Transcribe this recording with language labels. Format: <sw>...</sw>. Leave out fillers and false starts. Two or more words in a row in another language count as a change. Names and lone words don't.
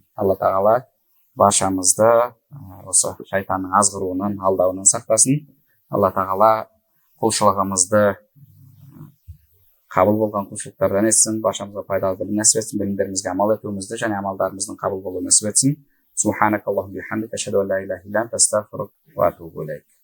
<kk>Алла тағала баршамызды осы шайтанның азғыруынан, алдауынан сақтасын. Алла тағала құлшылығымызды қабыл болған құлшылықтардан етсін, баршамызға пайдалы білім нәсіп етсін, білімдерімізге амал етуімізді және амалдарымыздың қабыл болуын нәсіп етсін.</kk> <ar>سبحانك اللهم وبحمدك أشهد أن لا إله إلا أنت أستغفرك وأتوب إليك.</ar>